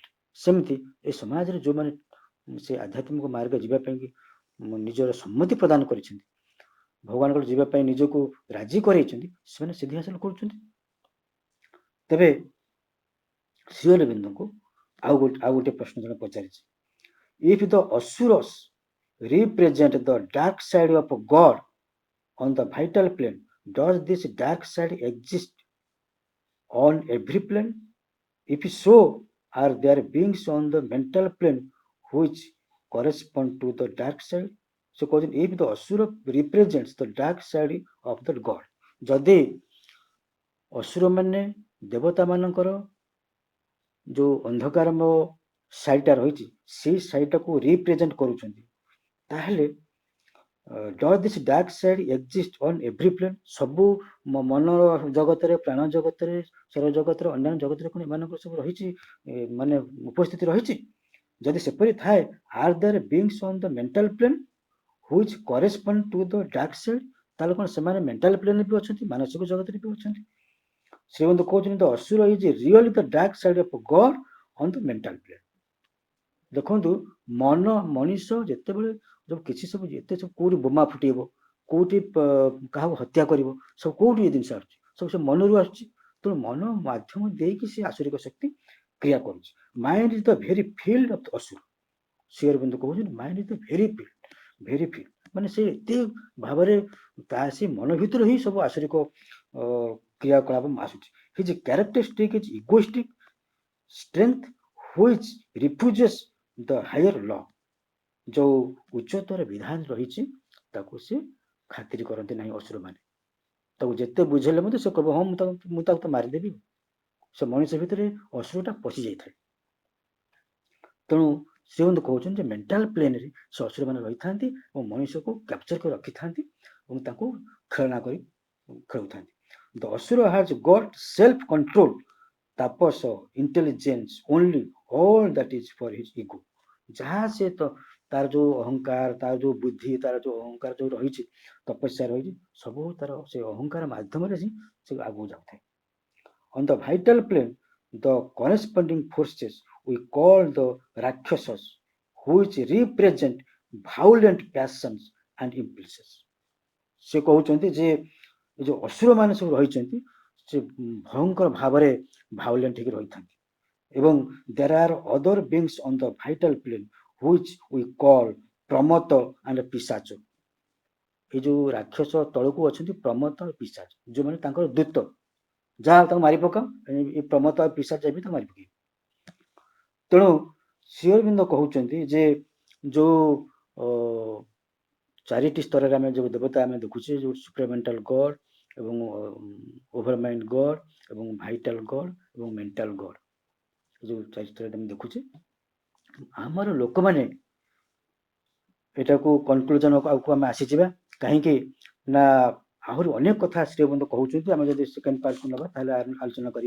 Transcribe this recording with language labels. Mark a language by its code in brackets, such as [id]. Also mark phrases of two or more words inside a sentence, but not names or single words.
[or] ସେମିତି ଏ ସମାଜରେ ଯୋଉମାନେ ସେ ଆଧ୍ୟାତ୍ମିକ ମାର୍ଗ ଯିବା ପାଇଁ କି ନିଜର ସମ୍ମତି ପ୍ରଦାନ କରିଛନ୍ତି, ଭଗବାନଙ୍କର ଯିବା ପାଇଁ ନିଜକୁ ରାଜି କରେଇଛନ୍ତି, ସେମାନେ ସିଦ୍ଧି ହାସଲ କରୁଛନ୍ତି। ତେବେ ଶ୍ରୀ ଅରବିନ୍ଦଙ୍କୁ ଆଉ ଗୋଟେ ପ୍ରଶ୍ନ ଜଣେ ପଚାରିଛି, [en] if the asuras represent the dark side of God on the vital plane, does this dark side exist on every plane? If so, are there beings on the mental plane which correspond to the dark side? So କହୁଛନ୍ତି if the asura represents the dark side of the God, [or] ଯଦି ଅସୁର ମାନେ ଦେବତା ମାନଙ୍କର ଯୋଉ ଅନ୍ଧକାରମୟ ସାଇଡଟା ରହିଛି ସେଇ ସାଇଡଟାକୁ ରିପ୍ରେଜେଣ୍ଟ କରୁଛନ୍ତି, ତାହେଲେ [en] does this dark side exist on every plane? [or] ସବୁ ମନ ଜଗତରେ, ପ୍ରାଣ ଜଗତରେ, ସୌର ଜଗତରେ, ଅନ୍ୟାନ୍ୟ ଜଗତରେ କ'ଣ ଏମାନଙ୍କର ସବୁ ରହିଛି, ମାନେ ଉପସ୍ଥିତି ରହିଛି? ଯଦି ସେପରି ଥାଏ, [en] are there beings on the mental plane which correspond to the dark side? [or] ତାହେଲେ କ'ଣ ସେମାନେ [en] mental planeରେ [or] ବି ଅଛନ୍ତି, ମାନସିକ ଜଗତରେ ବି ଅଛନ୍ତି? [en] ଶ୍ରୀମନ୍ତ କହୁଛନ୍ତି the asura is really the dark side of God on the mental plane. [or] ଦେଖନ୍ତୁ ମଣିଷ ଯେତେବେଳେ ଯୋଉ କିଛି ସବୁ ଏତେ ସବୁ କୋଉଠି ବୋମା ଫୁଟେଇବ, କୋଉଠି କାହାକୁ ହତ୍ୟା କରିବ, ସବୁ କୋଉଠି ଏ ଜିନିଷ ଆସୁଛି, ସବୁ ସେ ମନରୁ ଆସୁଛି। ତେଣୁ ମନ ମାଧ୍ୟମ ଦେଇକି ସେ ଆସୁରିକ ଶକ୍ତି କ୍ରିୟା କରୁଛି। [en] mind is the very field of asura. [or] ଶ୍ରୀ ଅରବିନ୍ଦ କହୁଛନ୍ତି [en] mind is the very field, [or] ମାନେ ସେ ଏତେ ଭାବରେ ତା ସେ ମନ ଭିତରେ ହିଁ ସବୁ ଆସୁରିକ କ୍ରିୟାକଳାପ ଆସୁଛି। [en] his characteristic is egoistic strength which refuses the higher law, [or] ଯୋଉ ଉଚ୍ଚତର ବିଧାନ ରହିଛି ତାକୁ ସେ ଖାତିର କରନ୍ତି ନାହିଁ ଅସୁର ମାନେ। ତାକୁ ଯେତେ ବୁଝେଇଲେ ମଧ୍ୟ ସେ କହିବ ହଁ ମୁଁ ତାକୁ ତ ମାରିଦେବି। ସେ ମଣିଷ ଭିତରେ ଅସୁରଟା ପଶି ଯାଇଥାଏ। ତେଣୁ ସେ କହୁଛନ୍ତି ଯେ [en] mental planeରେ [or] ସେ ଅସୁର ମାନେ ରହିଥାନ୍ତି ଏବଂ ମଣିଷକୁ କ୍ୟାପଚର କରି ରଖିଥାନ୍ତି ଏବଂ ତାକୁ ଖେଳନା କରି ଖେଳୁଥାନ୍ତି। [en] The asura has got self control, tapas, intelligence, only all that is for his ego. [or] ଯାହା ସେ ତ ତାର ଯୋଉ ଅହଙ୍କାର, ତାର ଯୋଉ ବୁଦ୍ଧି, ତାର ଯୋଉ ଅହଙ୍କାର ଯୋଉ ରହିଛି, ତପସ୍ୟା ରହିଛି, ସବୁ ତାର ସେ ଅହଙ୍କାର ମାଧ୍ୟମରେ ହିଁ ସେ ଆଗକୁ ଯାଉଥାଏ। [en] On the vital plane, the corresponding forces we call the Rakshasas which represent violent passions and impulses। [or] ସେ କହୁଛନ୍ତି ଯେ ଏ ଯୋଉ ଅସୁର ମାନେ ସବୁ ରହିଛନ୍ତି ସେ ଭୟଙ୍କର ଭାବରେ ଭାଉଲେଣ୍ଟ ହେଇକି ରହିଥାନ୍ତି ଏବଂ [en] there are other beings on the vital plane which we call [or] ପ୍ରମତ and ପିଶାଚ। ଏଇ ଯୋଉ ରାକ୍ଷସ ତଳକୁ ଅଛନ୍ତି ପ୍ରମତ ଆଉ ପିଶାଚ ଯୋଉମାନେ ତାଙ୍କର ଦୂତ ଯାହା ତାଙ୍କୁ ମାରି ପକାଅ ଏ ପ୍ରମତ ଆଉ ପିଶାଚ ବି ତାଙ୍କୁ ମାରି ପକେଇବେ। ତେଣୁ ଶ୍ରୀ ଅରବିନ୍ଦ କହୁଛନ୍ତି ଯେ ଯୋଉ ଚାରିଟି ସ୍ତରରେ ଆମେ ଯୋଉ ଦେବତା ଆମେ ଦେଖୁଛେ ଯୋଉ [en] supramental god [or] ଏବଂ [en] overmind god [or] ଏବଂ [en] vital god [or] ଏବଂ [en] mental god [or] ଯୋଉ ଚାରି ସ୍ତରରେ ଆମେ ଦେଖୁଛେ ଆମର ଲୋକମାନେ ଏଟାକୁ କନକ୍ଲୁଜନ ଆଗକୁ ଆମେ ଆସିଯିବା କାହିଁକି ନା ଆହୁରି ଅନେକ କଥା ଶ୍ରୀ ଅରବିନ୍ଦ କହୁଛନ୍ତି ଆମେ ଯଦି [en] second partକୁ [or] ନେବା ତାହେଲେ ଆଲୋଚନା କରିବା।